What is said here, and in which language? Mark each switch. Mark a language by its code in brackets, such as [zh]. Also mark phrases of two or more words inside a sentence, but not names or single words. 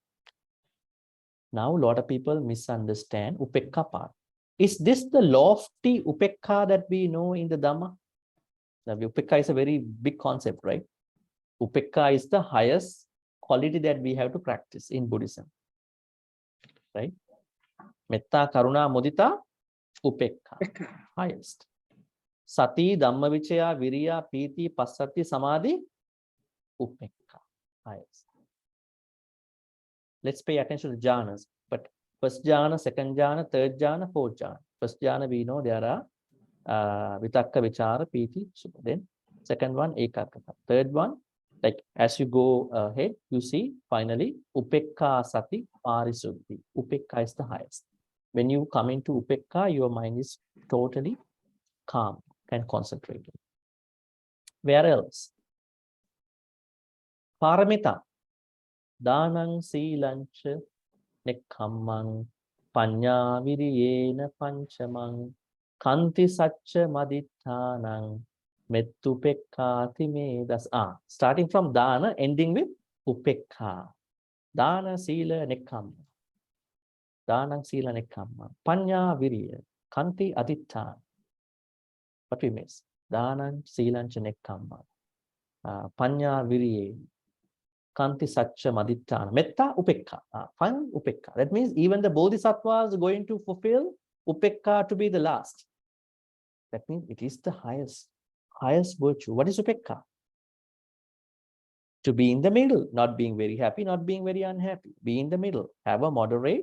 [en] Now, a lot of people misunderstand Upekha part. Is this the lofty Upekha that we know in the Dhamma? The Upekha is a very big concept, right? Upekha is the highest quality that we have to practice in Buddhism. Right? [pi] Metta, Karuna, Mudita, Upekha. [en] Highest. [pi] Sati, Dhammavichaya, Viriya, Piti, Passati, Samadhi, Upekha. [en] Highest. Let's pay attention to jhanas. But first jhana, second jhana, third jhana, fourth jhana. First jhana, we know there are [pi] Vitakka, Vichara, Piti, Sukha. [en] Then second one, Ekaggata. Third one, like as you go ahead, you see finally [pi] Upekha Sati Parisuddhi. [en] Upekha is the highest. When you come into Upekha, your mind is totally calm and concentrated. Where else? Paramita. [pi] Danang Silancha Nekkammang Paññā Viriyena Panchamang Kanti Sacca Madittanang Mettupekkhati Medas. [en] Starting from Dana, ending with Upekha. [pi] Dana Sila Nekkamma. Danang Sila Nekkamma. Paññā Viriya. Kanti Adittan. What we miss? Danang Silancha Nekkamma. Paññā Viriyena. Kanti Sacca Maditthana. Metta Upekha. [en] Fine Upekha. That means even the Bodhisattvas are going to fulfill Upekha to be the last. That means it is the highest virtue. What is Upekha? To be in the middle, not being very happy, not being very unhappy. Be in the middle. Have a moderate.